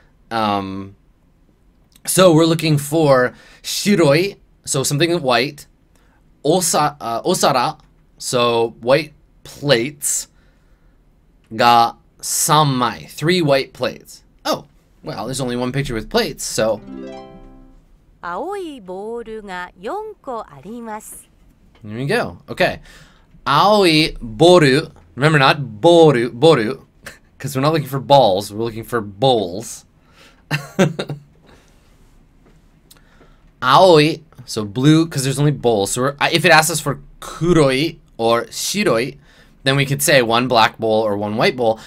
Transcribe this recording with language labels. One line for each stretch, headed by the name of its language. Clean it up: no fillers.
English: So we're looking for shiroi, so something white, osara, so white plates, ga samai, 3 white plates. Oh, well, there's only one picture with plates, so
Japanese: 青いボールが4個あります。
English: there you go. Okay. Aoi boru. Remember, not boru, because we're not looking for balls, we're looking for bowls. Aoi, so blue, because there's only bowls. So if it asks us for kuroi or shiroi, then we could say 1 black bowl or 1 white bowl.